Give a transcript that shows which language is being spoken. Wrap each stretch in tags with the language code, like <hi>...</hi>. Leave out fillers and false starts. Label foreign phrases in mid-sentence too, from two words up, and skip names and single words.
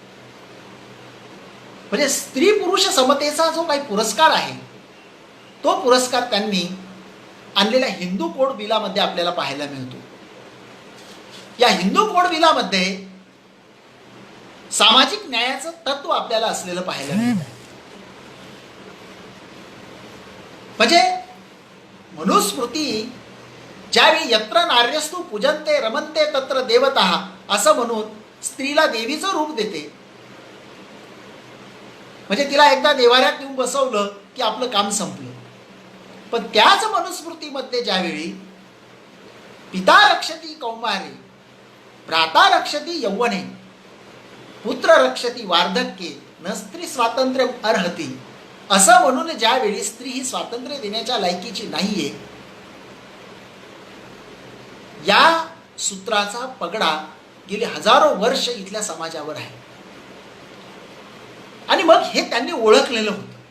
<mr>म्हणजे स्त्री पुरुष समतेचा जो काही पुरस्कार आहे तो पुरस्कार त्यांनी आणलेल्या हिंदू कोड बिलामध्ये आपल्याला पाहायला मिळतो. या हिंदू कोड बिलामध्ये सामाजिक न्यायाचं तत्व आपल्याला असलेलं पाहायला मिळतं. म्हणजे मनुस्मृती ज्यावेळी</mr> <sa>यत्र नार्यस्तु पूजन्ते रमन्ते तत्र देवतः</sa> <mr>असं म्हणून स्त्रीला देवीचं रूप देते. म्हणजे तिला एकदा देवाऱ्यात येऊन बसवलं की आपलं काम संपलं. पण त्याच मनुस्मृतीमध्ये ज्यावेळी</mr> <sa>पिता रक्षती कौमारे, भ्राता रक्षती यौवने, पुत्र रक्षती वार्धक्ये, न स्त्री स्वातंत्र्य अर्हती</sa> <mr>असं म्हणून ज्यावेळी स्त्री ही स्वातंत्र्य देण्याच्या लायकीची नाहीये, या सूत्राचा पगडा गेली हजारो वर्ष इथल्या समाजावर आहे. आणि मग हे त्यांनी ओळखलेलं होतं.</mr>